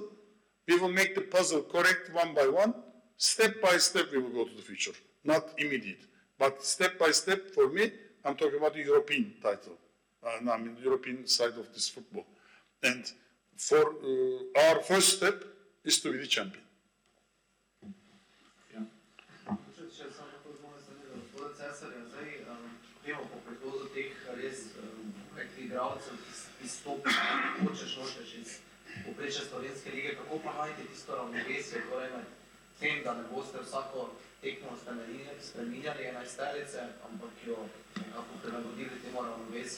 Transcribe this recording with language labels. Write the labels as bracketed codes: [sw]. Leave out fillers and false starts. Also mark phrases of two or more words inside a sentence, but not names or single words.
[en] We will make the puzzle correct one by one. Step by step, we will go to the future. Not immediate, but step by step. For me, I'm talking about the European title. I mean, the European side of this football. And for our first step is to be the champion. [sl] Če samo to z moje strani, gospoda Cesarja, zdaj vemo po prihodu teh res igralcev, ki stopijo, hočeš iz povprečja slovenske lige, kako pa najti tisto ravnovesje, torej med tem, da ne boste vsako tekmo spreminjali 11-terice, ampak jo nekako prilagodili temu ravnovesju.